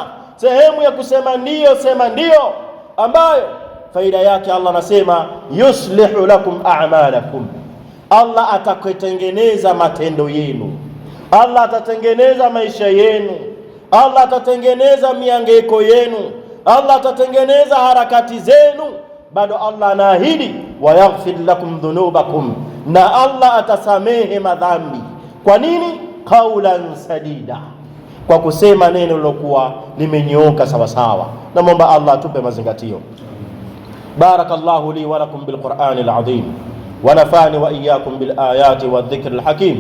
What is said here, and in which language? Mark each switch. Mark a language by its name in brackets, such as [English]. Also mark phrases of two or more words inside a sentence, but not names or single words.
[Swahili] Sehemu ya kusema ndiyo, sema ndiyo, ambayo faida yake Allah anasema [Arabic] يصلح لكم أعمالكم, [Swahili] Allah atakutengeneza matendo yenu, Allah atatengeneza maisha yenu, Allah atatengeneza mihangaiko yenu, Allah atatengeneza harakati zenu. Bado Allah anaahidi [Arabic] ويغفر لكم ذنوبكم, [Swahili] na Allah atasamehe madhambi. Kwa nini? [Arabic] قولا سديدا, [Swahili] kwa kusema neno lilokuwa limenyooka sawa sawa. Naomba Allah atupe mazingatio. [Arabic] بارك الله لي ولكم بالقرآن العظيم ونفعني وإياكم بالآيات والذكر الحكيم.